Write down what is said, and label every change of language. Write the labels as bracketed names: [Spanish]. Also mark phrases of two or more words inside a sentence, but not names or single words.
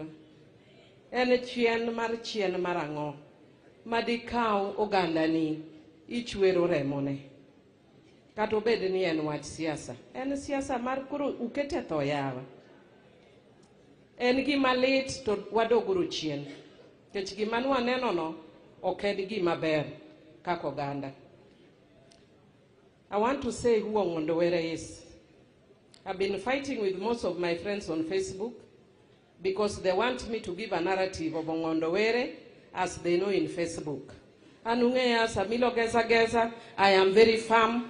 [Luo (Kenya and Tanzania)] En chien mar ang'o madikaw oganda ni ichwero remone. Kata obed ni en wach siasa. En siasa mar koro ukete tho yawa. En gima lit to wadoguru chien. Kech gima nwaneno no ok en gima ber kaka oganda. [English] I want to say who Ong'ondo Were is. I've been fighting with most of my friends on Facebook because they want me to give a narrative of Ong'ondo Were as they know in Facebook. Anungeya Samilo Geza, I am very firm.